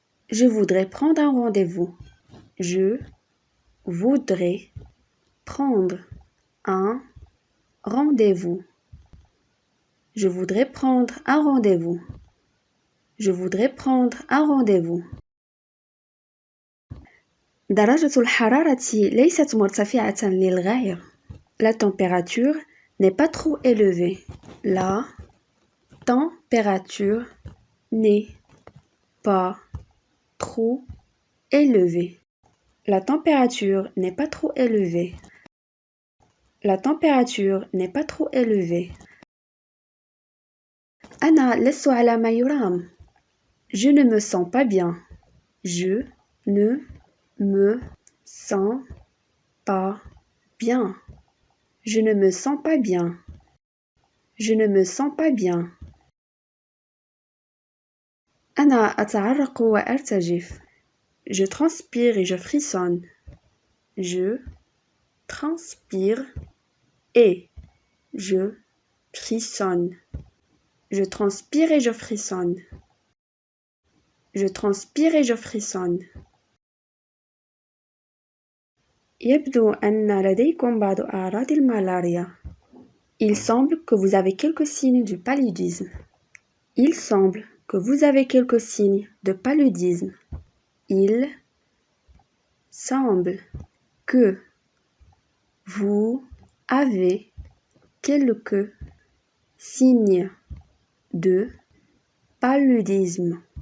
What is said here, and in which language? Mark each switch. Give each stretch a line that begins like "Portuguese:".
French: Je voudrais prendre un rendez-vous. Je voudrais prendre un rendez-vous. Je voudrais prendre un rendez-vous. Je voudrais prendre un rendez-vous.
Arabic: درجة الحرارة ليست مرتفعة للغاية.
French: La température n'est pas trop élevée. La température n'est pas trop élevée. La température n'est pas trop élevée. La température n'est pas trop élevée.
Arabic: أنا لست على ما يرام.
French: Je ne me sens pas bien. Je ne me sens pas bien. Je ne me sens pas bien. Je ne me sens pas bien.
Arabic: أنا أتعرق وأرتجف.
French: Je transpire et je frissonne. Je transpire et je frissonne. Je transpire et je frissonne. Je transpire et je frissonne.
Arabic: يبدو أن لديكم بعض أعراض الملاريا.
French: Il semble que vous avez quelques signes du paludisme. Il semble que vous avez quelques signes de paludisme. Il semble que vous avez quelques signes de paludisme.